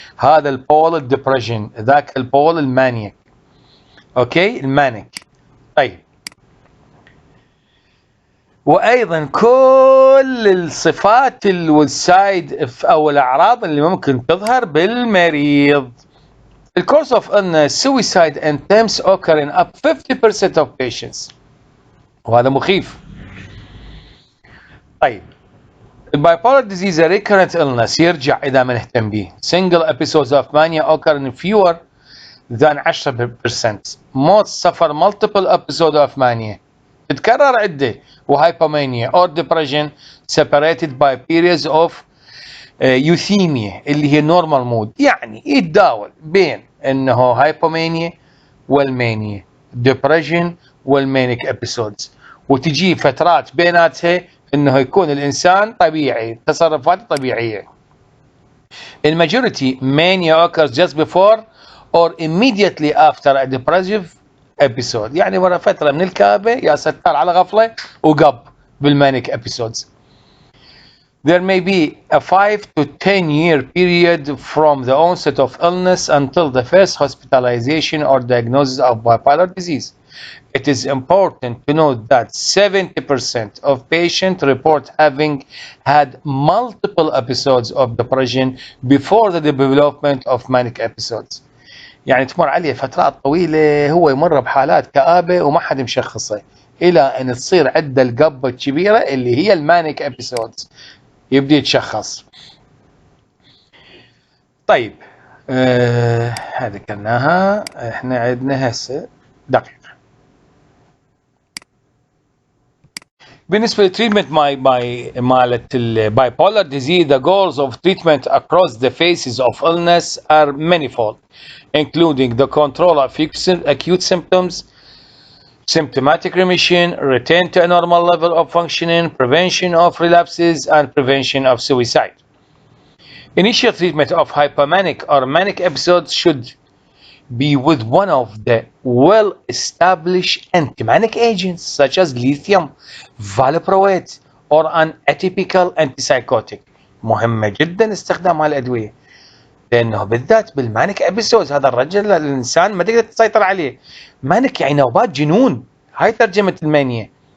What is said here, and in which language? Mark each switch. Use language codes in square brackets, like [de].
[ar] هذا البول الدبريشن، ذاك البول المانيك. اوكي، المانيك. طيب، وايضا كل الصفات والسايد او الاعراض اللي ممكن تظهر بالمريض. [en] The course of illness, suicide attempts occur in up 50% of patients. [ar] وهذا مخيف. طيب، البايبولار [en] disease a recurrent illness، [ar] يرجع إذا ما نهتم به. [en] Single episodes of mania occur in fewer than 10%. Most suffer multiple episodes of mania، [ar] تتكرر عدة. وهايبومانيا [en] or depression separated by periods of euthymia [ar] اللي هي [en] normal mood، [ar] يعني يتداول بين انه هايبومانيا والمانيا، depression والمانيك episodes، وتجي فترات بيناتها انه يكون الانسان طبيعي، تصرفاته طبيعيه. الماجوريتي [en] mania occurs just before or immediately after a depressive episode، [ar] يعني ورا فتره من الكابه يا ستار على غفله وقب بالمانيك episodes. [en] There may be a 5 to 10 year period from the onset of illness until the first hospitalization or diagnosis of bipolar disease. It is important to note that 70% of patients report having had multiple episodes of depression before the development of manic episodes. [ar] يعني تمر عليه فترات طويلة هو يمر بحالات كآبة وما حد مشخصه، إلى أن تصير عنده القبة الكبيرة اللي هي المانيك episodes، يبدي يتشخص. طيب، هذا كناها. احنا عندنا هسه دقيقة بالنسبة للتريتمنت مالت البايبولار disease. [en] The goals of treatment across the phases of illness are manifold, including the control of acute symptoms, symptomatic remission, return to a normal level of functioning, prevention of relapses, and prevention of suicide. Initial treatment of hypomanic or manic episodes should be with one of the well-established anti-manic agents such as lithium, valproate, or an atypical antipsychotic. [ar] مهمة جدا استخدام هالأدوية، لأنه بالذات بالمانيك ابيسودز هذا الرجل الإنسان ما تقدر تسيطر عليه. مانيك يعني نوبات جنون، هاي ترجمة المانيا.